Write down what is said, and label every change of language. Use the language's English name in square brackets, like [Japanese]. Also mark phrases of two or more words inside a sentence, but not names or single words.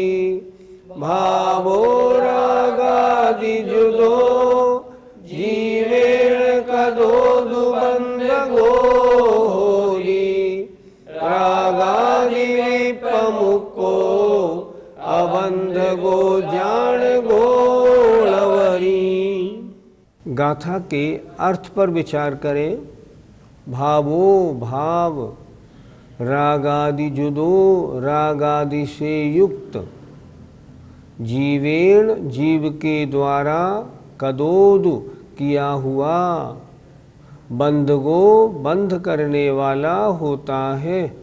[Prakrit languages] भावो रागादि जुदो, जीवेण कदो दुबंध गो होरी। रागादि विपमुक्को, अबंध गो जान गोणवरी। [Hindi] गाथा के अर्थ पर विचार करें। भावो भाव, [Prakrit languages] रागादि जुदो [Hindi] रागादि से युक्त, जीवेण जीव के द्वारा, कदोदु किया हुआ, बंधगो बंध करने वाला होता है।